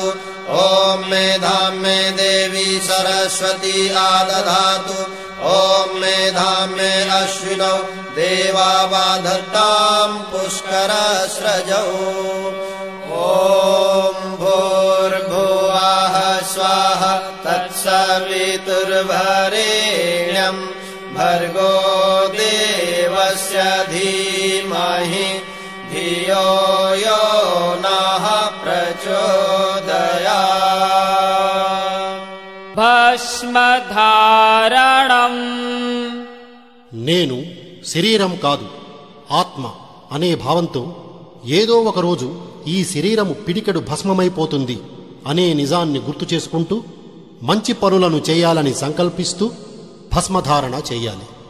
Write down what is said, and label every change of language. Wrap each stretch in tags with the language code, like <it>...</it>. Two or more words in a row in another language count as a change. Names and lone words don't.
<sa>ఓం మేధాం మే దేవి సరస్వతి ఆదధాతు. ఓం మేధాం మే అశ్వినౌ దేవావాధత్తాం పుష్కరస్రజౌ. ఓం భూర్భువః స్వాహ తత్సవితుర్వరేణ్యం భర్గో దేవస్య ధీమహి धियो यो नः प्रचोदयात्</sa> <te>భస్మధారణం నేను శరీరం కాదు ఆత్మ అనే భావంతో ఏదో ఒకరోజు ఈ శరీరము పిడికెడు భస్మమైపోతుంది అనే నిజాన్ని గుర్తు చేసుకుంటూ మంచి పనులను చేయాలని సంకల్పిస్తూ భస్మధారణ చేయాలి.</te>